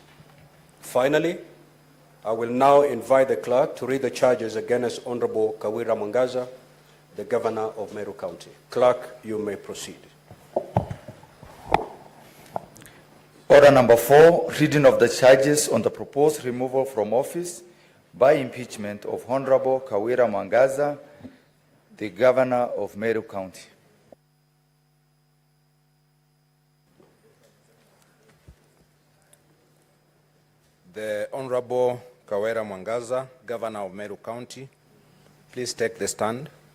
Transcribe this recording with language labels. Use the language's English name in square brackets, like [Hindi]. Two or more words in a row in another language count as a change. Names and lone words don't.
[English] Finally, I will now invite the clerk to read the charges against Honorable Kawira Mwangaza, the governor of Meru County. Clerk, you may proceed. Order number 4, reading of the charges on the proposed removal from office by impeachment of Honorable Kawira Mwangaza, the governor of Meru County. The Honorable Kawira Mwangaza, governor of Meru County, please take the stand.